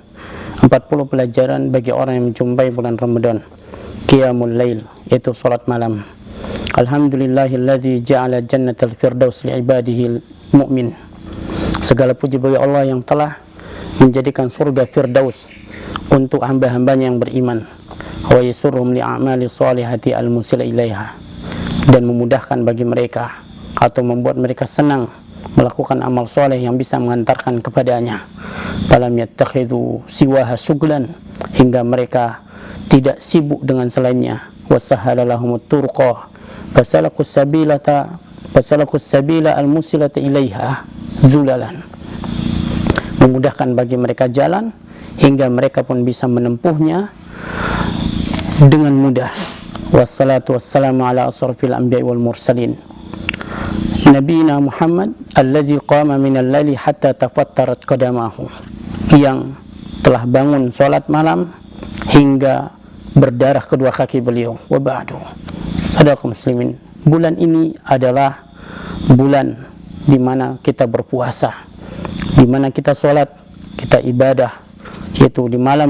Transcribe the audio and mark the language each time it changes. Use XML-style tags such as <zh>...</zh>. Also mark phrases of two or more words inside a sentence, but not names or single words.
<id>40 pelajaran bagi orang yang menjumpai bulan Ramadan.</id> <ar>قيام الليل,</ar> <id>yaitu salat malam.</id> <ar>الحمد لله الذي جعل جنة الفردوس لعباده المؤمن.</ar> <id>Segala puji bagi Allah yang telah menjadikan surga firdaus untuk hamba-hambanya yang beriman.</id> <ar>ويسرهم لأعمال الصالحة الموصلة إليها,</ar> <id>dan memudahkan bagi mereka atau membuat mereka senang melakukan amal soleh yang bisa mengantarkan kepadanya.</id> <ar>فلم يتخذوا سواها شغلا,</ar> <id>hingga mereka tidak sibuk dengan selainnya.</id> <ar>وسهل لهم الطرق فسلكوا السبيل الموصلة إليها ذللا,</ar> <id>memudahkan bagi mereka jalan hingga mereka pun bisa menempuhnya dengan mudah.</id> <ar>والصلاة والسلام على أشرف الأنبياء والمرسلين نبينا محمد الذي قام من الليل حتى تفطرت قدماه,</ar> <id>yang telah bangun salat malam hingga berdarah kedua kaki beliau.</id> <ar>وبعد.</ar> <id>Saudara muslimin, bulan ini adalah bulan di mana kita berpuasa, di mana kita salat, kita ibadah, yaitu di malam</id>